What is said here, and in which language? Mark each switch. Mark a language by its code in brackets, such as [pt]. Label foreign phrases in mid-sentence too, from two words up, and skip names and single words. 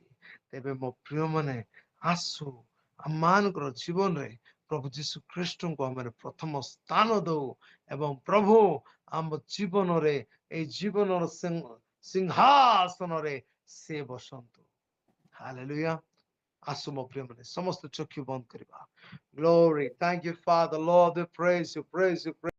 [or] ତେବେ ମୋ ପ୍ରିୟ ମାନେ ଆସୁ ଆମମାନଙ୍କର ଜୀବନରେ ପ୍ରଭୁ ଯୀଶୁ ଖ୍ରୀଷ୍ଟଙ୍କୁ ଆମେ ପ୍ରଥମ ସ୍ଥାନ ଦଉ ଏବଂ ପ୍ରଭୁ ଆମ ଜୀବନରେ ଏଇ ଜୀବନର ସିଂହାସନରେ ସେ ବସନ୍ତୁ। ହାଲେଲୁୟା। ଆସୁ ମୋ ପ୍ରିୟ ମାନେ ସମସ୍ତ ଚକ୍ଷୁ ବନ୍ଦ କରିବା। [en] Glory. Thank you, Father. Lord, we praise you, praise you, praise you.